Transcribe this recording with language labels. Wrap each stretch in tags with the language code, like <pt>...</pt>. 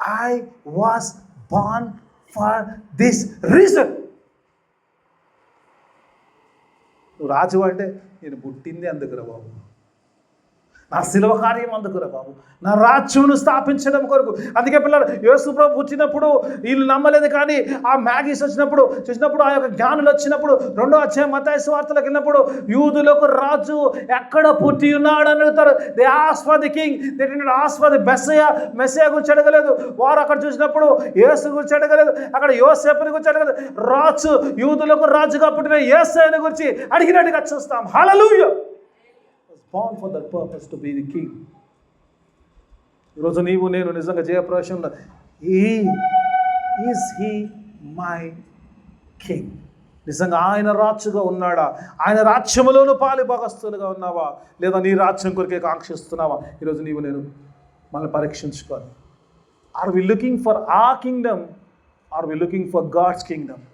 <en>I was born for this reason.</en> <te>నువ్వు రాజు అంటే నేను పుట్టింది అందుకురా బాబు, నా శిలువ కార్యం అందుకురా బాబు, నా రాజ్యమును స్థాపించడం కొరకు. అందుకే పిల్లలు యేసుప్రభు పుట్టినప్పుడు వీళ్ళు నమ్మలేదు, కానీ ఆ మ్యాగీస్ చూసినప్పుడు ఆ యొక్క జ్ఞానులు వచ్చినప్పుడు 2వ అధ్యాయం మత్తయి సువార్తలోకి వెళ్ళినప్పుడు యూదులకు రాజు ఎక్కడ పుట్టి ఉన్నాడు అని అడుగుతారు.</te> <en>they ask for the king, they did not ask for the Messiah</en> <te>గురించి అడగలేదు. వారు అక్కడ చూసినప్పుడు యేసు గురించి అడగలేదు, అక్కడ యోసేపుని గురించి అడగలేదు. రాజు, యూదులకు రాజుగా పుట్టిన యేసయ్యను గురించి అడిగినట్టుగా చూస్తాం. హల్లెలూయా.</te> <en>born for that purpose to be the king.</en> <te>ఈరోజు నీవు నేను నిజంగా జయప్రవేశంలో</te> <en>is he my king,</en> <te>నిజంగా ఆయన రాజుగా ఉన్నాడా, ఆయన రాజ్యములోను పాలి భాగస్తులుగా ఉన్నావా, లేదా నీ రాజ్యం కొరికే కాంక్షిస్తున్నావా? ఈరోజు నీవు నేను మనల్ని పరీక్షించుకోవాలి.</te> <en>Are we looking for a kingdom, are we looking for God's kingdom?</en>